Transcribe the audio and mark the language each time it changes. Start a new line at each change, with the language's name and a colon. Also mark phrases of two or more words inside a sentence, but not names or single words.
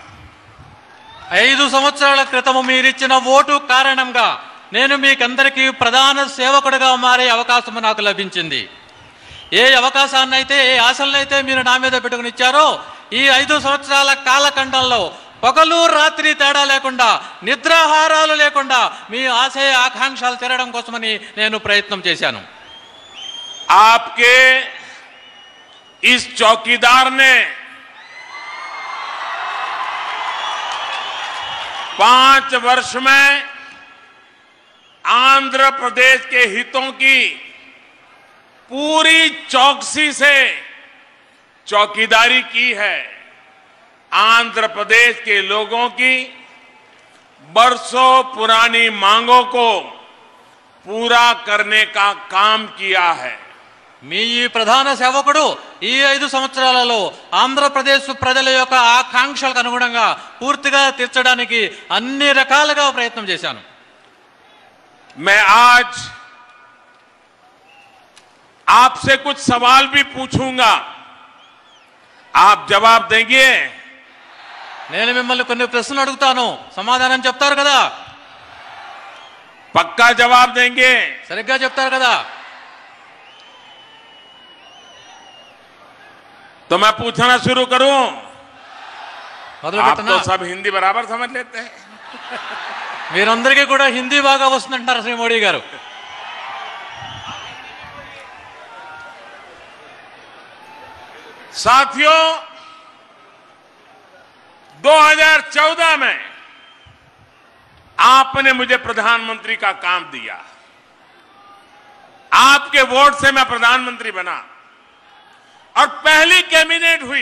Telugu: 5 సంవత్సరాల క్రితం మీరిచ్చిన ఓటు కారణంగా నేను మీకందరికీ ప్రధాన సేవకుడిగా మారే అవకాశం నాకు లభించింది. ఏ అవకాశాన్నైతే, ఏ ఆశలనైతే మీరు నా మీద పెట్టుకుని ఇచ్చారో, ఈ 5 సంవత్సరాల కాలఖండంలో పగలు రాత్రి తేడా లేకుండా, నిద్రాహారాలు లేకుండా మీ ఆశయ ఆకాంక్షలు తీరడం కోసమని నేను ప్రయత్నం చేశాను.
Hindi: आपके इस चौकीदार ने 5 वर्ष में आंध्र प्रदेश के हितों की पूरी चौकसी से चौकीदारी की है। आंध्र प्रदेश के लोगों की बरसों पुरानी मांगों को पूरा करने का काम किया है।
Telugu: మీ ఈ ప్రధాన సేవకుడు ఈ 5 సంవత్సరాలలో ఆంధ్రప్రదేశ్ ప్రజల యొక్క ఆకాంక్షలకు అనుగుణంగా పూర్తిగా తీర్చడానికి అన్ని రకాలుగా ప్రయత్నం చేశాను.
Hindi: मैं आज आपसे कुछ सवाल भी पूछूंगा, आप जवाब देंगे?
Telugu: నేను మిమ్మల్ని కొన్ని ప్రశ్నలు అడుగుతాను, సమాధానం చెప్తారు కదా?
Hindi: पक्का जवाब देंगे?
Telugu: సరిగ్గా చెప్తారు కదా?
Hindi: तो मैं पूछना शुरू करूं?
Telugu: మొదలు
Hindi: आप
Telugu: పెట్టనా?
Hindi: तो सब हिंदी बराबर समझ लेते हैं।
Telugu: మీరందరికీ కూడా హిందీ బాగా వస్తుందంటారు శ్రీ మోడీ గారు.
Hindi: साथियों, 2014 में आपने मुझे प्रधानमंत्री का काम दिया। आपके वोट से मैं प्रधानमंत्री बना और पहली कैबिनेट हुई।